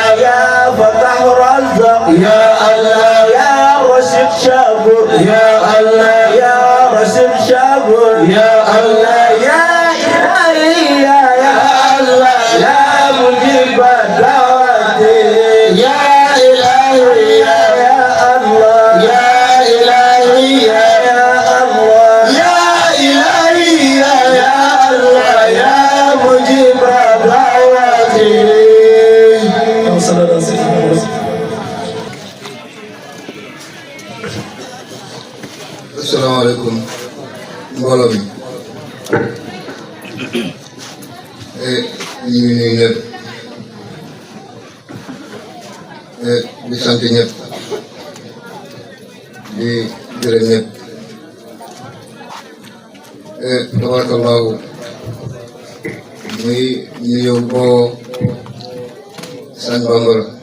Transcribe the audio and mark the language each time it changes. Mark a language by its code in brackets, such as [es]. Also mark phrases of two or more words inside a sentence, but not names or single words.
[ar] يا فتح رزاق يا الله يا رشيد شكور يا الله يا رشيد شكور يا الله يا إلهي يا الله يا مجيب الدعوات يا إلهي يا الله يا إلهي يا الله يا إلهي يا الله يا مجيب الدعوات. [wo] Assalamualaikum mbooloo mi ñu ngi nuyu ñëpp di sant ñëpp di gërëm ñëpp tabarakallahu muy nuyoo boo Sëñ Bambara